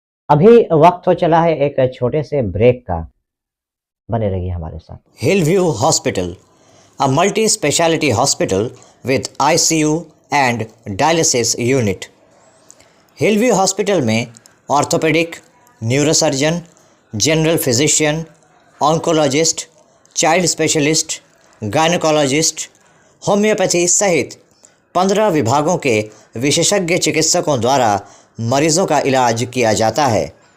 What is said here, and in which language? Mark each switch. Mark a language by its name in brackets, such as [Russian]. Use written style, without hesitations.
[Hindi] अभी वक्त हो चला है एक छोटे से ब्रेक का, बने रहिए हमारे साथ। [English] Hillview Hospital, a multi-speciality hospital with ICU and dialysis unit. [Hindi] Hillview Hospital में orthopaedic, neurosurgeon, general physician, oncologist, child specialist, gynaecologist, homeopathy सहित 15 विभागों के विशेषज्ञ चिकित्सकों द्वारा मरीजों का इलाज किया जाता है।